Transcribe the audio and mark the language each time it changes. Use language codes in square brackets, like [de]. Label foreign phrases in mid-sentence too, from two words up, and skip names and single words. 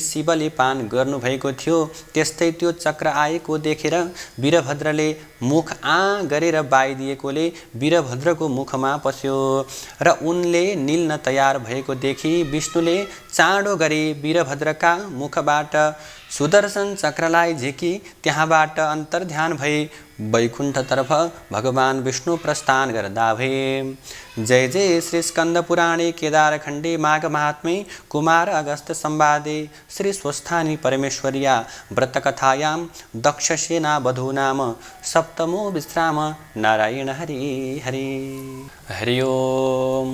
[ne] शिवले पान गर्नुभएको थियो, त्यस्तै त्यो चक्र आएको देखेर वीरभद्रले मुख गरेर बाइदिएकोले वीरभद्रको मुखमा पस्यो र उनले निल्न तयार भएको देखि विष्णुले चाँडो गरी वीरभद्रका मुखबाट सुदर्शन चक्रलाई झिकी त्यहाँबाट अन्तर्ध्यान भई वैकुण्ठतर्फ भगवान विष्णु प्रस्थान गर्दा भए। [sa] जय जय श्री स्कंद पुराणे केदारखण्डे माघ महात्म्ये कुमार अगस्त संवादे श्री स्वस्थानी परमेश्वर्या व्रतकथायां दक्षसेना वधू नाम सप्तमो विश्राम। नारायण हरि हरि। हरि ओम।